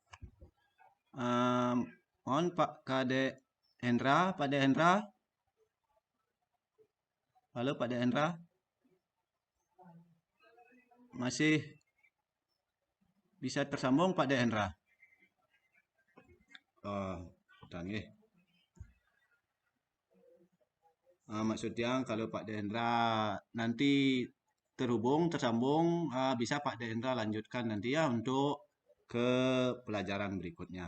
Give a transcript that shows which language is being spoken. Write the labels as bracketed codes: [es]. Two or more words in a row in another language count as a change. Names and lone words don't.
[id] Mohon Pak Kade Hendra, Pak De Hendra. Halo Pak De Hendra. Masih bisa tersambung Pak De Hendra? Oh, dan nggih. Maksud yang kalau Pak Dendra nanti tersambung, bisa Pak Dendra lanjutkan nanti ya untuk ke pelajaran berikutnya.